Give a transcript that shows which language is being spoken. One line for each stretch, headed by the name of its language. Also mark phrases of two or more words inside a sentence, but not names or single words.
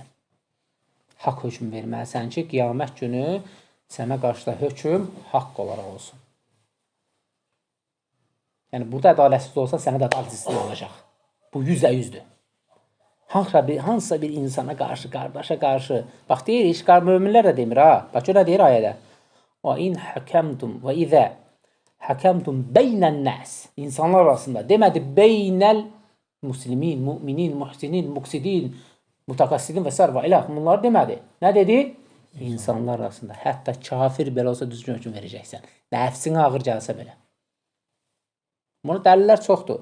Azerbaijani: Haqq hökm verməlisən ki, qiyamət günü sənə qarşıda hökm haqq olaraq olsun. Yəni, burada ədalətsiz olsa, sənə də ədalətsiz olacaq. Bu 100%-dür. Hansısa bir insana qarşı, qardaşa qarşı, bax, deyir, iş möminlər də demir, ha. Bax, görə deyir ayədə.
Arabic: وَاِنْ حَكَمْتُمْ وَاِذَا حَكَمْتُمْ بَيْنَ النَّاسِ
Azerbaijani: İnsanlar arasında demədi,
Arabic: بين المسلمين المؤمنين المحسنين المقسطين المتقصدين
Azerbaijani: və sərva ilə. Bunlar demədi. Nə dedi? İnsanlar arasında. Hətta kafir belə olsa düzgün hökm verəcəksən. Nəfsinə ağır gəlsə belə. Bunu dəlillər çoxdur.